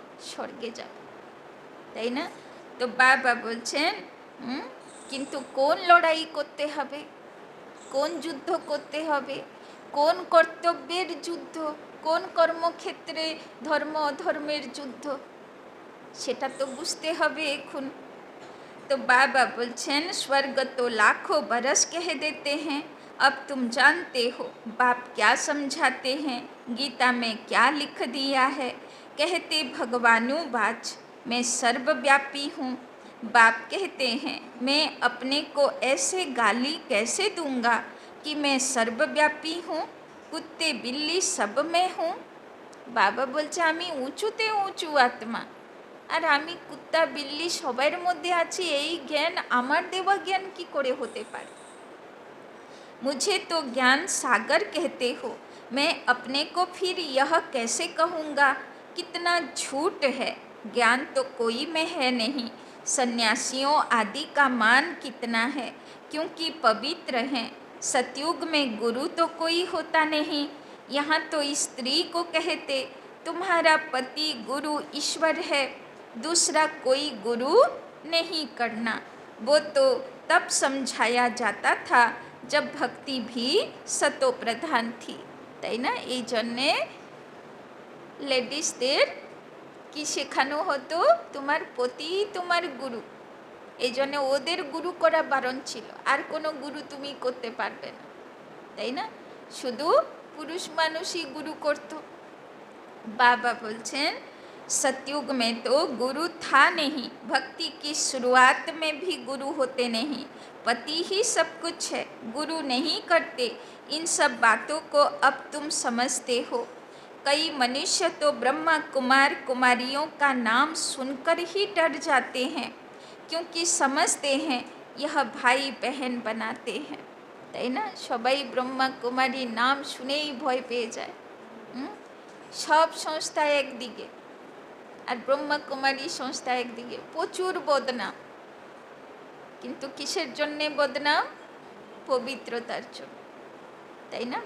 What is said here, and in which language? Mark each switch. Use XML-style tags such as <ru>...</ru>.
<bn>স্বর্গে যাব, তাই না? তো বাবা বলছেন কিন্তু কোন লড়াই করতে হবে, কোন যুদ্ধ করতে হবে, কোন কর্তব্যের যুদ্ধ, কোন কর্মক্ষেত্রে ধর্ম অধর্মের যুদ্ধ, সেটা তো বুঝতে হবে এখন।</bn> <hi>तो बाबा बोलছেন स्वर्ग तो लाखों बरस कह देते हैं, अब तुम जानते हो बाप क्या समझाते हैं, गीता में क्या लिख दिया है, कहते भगवानु बाच मैं सर्वव्यापी हूँ। बाप कहते हैं मैं अपने को ऐसे गाली कैसे दूंगा कि मैं सर्वव्यापी हूँ, कुत्ते बिल्ली सब में हूँ।</hi> <bn>बाबा बोलছে আমি উঁচুতে উঁচু আত্মা, আর আমি কুত্তা বিল্লি সবার মধ্যে আছি, এই জ্ঞান আমার দেওয়া জ্ঞান কি করে হতে পারে?</bn> <hi>मुझे तो ज्ञान सागर कहते हो, मैं अपने को फिर यह कैसे कहूँगा, कितना झूठ है, ज्ञान तो कोई में है नहीं, सन्यासियों आदि का मान कितना है, क्योंकि पवित्र हैं। सतयुग में गुरु तो कोई होता नहीं, यहाँ तो स्त्री को कहते तुम्हारा पति गुरु ईश्वर है, दूसरा कोई गुरु नहीं करना। वो तो तब समझाया जाता था जब भक्ति भी सतो प्रधान थी,</hi> <bn>তাই না? এই জন্যে লেডিসদের কি শেখানো হতো? তোমার পতি তোমার গুরু। এই জন্য ওদের গুরু করা বারণ ছিল, আর কোনো গুরু তুমি করতে পারবে না, তাই না? শুধু পুরুষ মানুষই গুরু করতো।</bn> <hi>बाबा बोलছেন सतयुग में तो गुरु था नहीं, भक्ति की शुरुआत में भी गुरु होते नहीं, पति ही सब कुछ है, गुरु नहीं करते। इन सब बातों को अब तुम समझते हो। कई मनुष्य तो ब्रह्मा कुमार कुमारियों का नाम सुनकर ही डर जाते हैं, क्योंकि समझते हैं यह भाई बहन बनाते हैं,</hi> <bn>তাই না? সবাই ব্রহ্মা কুমারী নাম শুনেই ভয় পেয়ে যায়। সব সংস্থা একদিকে আর ব্রহ্মা কুমারী সংস্থা একদিকে, প্রচুর বদনাম। কিন্তু কিসের জন্যে বদনাম? পবিত্রতার জন্য, তাই না?</bn>